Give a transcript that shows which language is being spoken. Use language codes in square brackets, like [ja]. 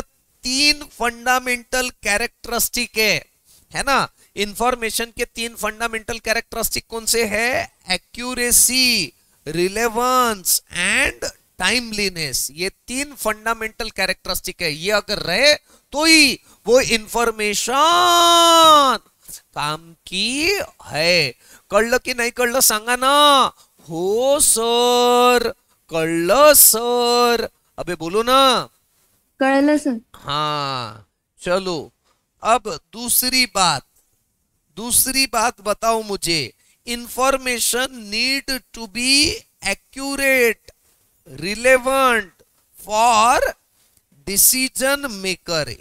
[hi] तीन fundamental characteristic है ना, इंफॉर्मेशन के तीन फंडामेंटल कैरेक्टरिस्टिक कौन से है, एक्यूरेसी, रिलेवेंस एंड टाइमलीनेस। ये तीन फंडामेंटल कैरेक्टरिस्टिक है, ये अगर रहे तो ही वो इंफॉर्मेशन काम की है। [mr] कळलं की नाही कळलं सांगा ना, हो सर, कळलं सर, [hi] अबे बोलो ना, [mr] कळलं सर। [hi] हाँ। चलो अब दूसरी बात बताओ मुझे, [en] Information need to be accurate, relevant for decision maker.